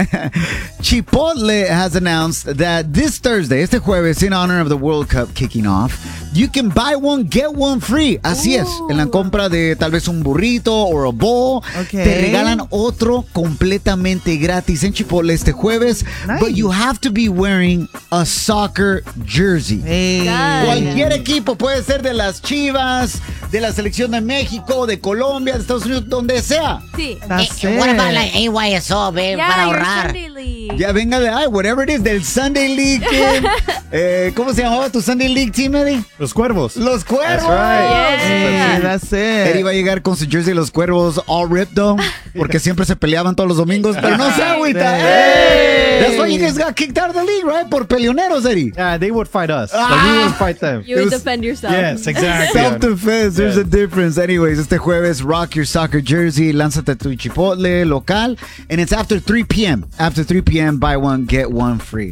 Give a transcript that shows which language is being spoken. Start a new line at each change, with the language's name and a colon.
English: Chipotle has announced that this Thursday,
Spanish: este jueves,
English: in honor of the World Cup kicking off, you can buy one, get one free. Así Ooh. Es.
Spanish: En la compra de tal vez un burrito
English: or a bowl, okay.
Spanish: te regalan otro completamente gratis en Chipotle este jueves. Nice.
English: But you have to be wearing a soccer jersey. Hey.
Spanish: Cualquier equipo, puede ser de las Chivas, de la selección de México, de Colombia, de Estados Unidos, donde sea. Sí.
English: What about like AYSO, babe, yeah,
Spanish: para ahorrar. Ya venga de ahí,
English: whatever it is,
Spanish: del Sunday League. ¿Cómo se llamaba tu Sunday League team, Eddie? Los Cuervos. Los Cuervos.
English: That's right. Yeah. Hey, that's it.
Spanish: Eddie va a llegar con su jersey de los Cuervos
English: all ripped on,
Spanish: porque siempre se peleaban todos los domingos, pero no se agüita.
English: Hey. That's why you guys got kicked out of the league, right?
Spanish: Por peleoneros, Eddie.
English: Yeah, they would fight us, but we would fight them. You would defend yourself. Yes, exactly. Self-defense, there's a difference. Anyways,
Spanish: este jueves,
English: rock your soccer jersey,
Spanish: lánzate tu Chipotle local,
English: and it's after 3 p.m. After 3 p.m., buy one, get one free.